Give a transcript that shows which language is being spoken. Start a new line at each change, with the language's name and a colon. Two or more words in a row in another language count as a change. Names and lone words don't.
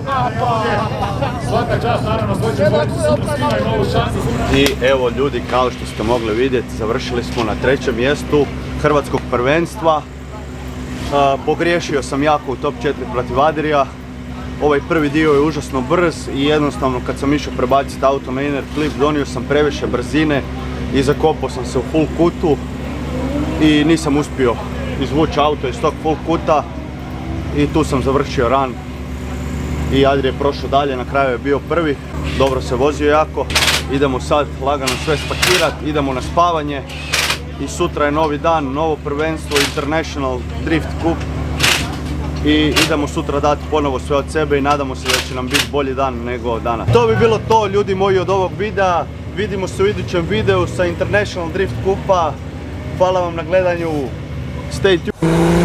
Croatian: Svaka čast, naravno, svoj će boriti sutra s njima i novu šansu. I evo ljudi, kao što ste mogli vidjeti, završili smo na trećem mjestu hrvatskog prvenstva. Pogriješio sam jako u top 4 protiv Adrija. Ovaj prvi dio je užasno brz i jednostavno kad sam išao prebaciti auto na
English: inner clip
Croatian: donio sam previše brzine i zakopao sam se u full kutu i nisam uspio izvući auto iz tog full kuta i tu sam završio run i Adrije je prošao dalje, na kraju je bio prvi, dobro se vozio jako. Idemo sad lagano sve spakirati, idemo na spavanje i sutra je novi dan, novo prvenstvo International Drift Cup i idemo sutra dati ponovo sve od sebe i nadamo se da će nam biti bolji dan nego danas. To bi bilo to ljudi moji od ovog videa, vidimo se u idućem videu sa International Drift Cupa, hvala vam na gledanju,
English: stay tuned.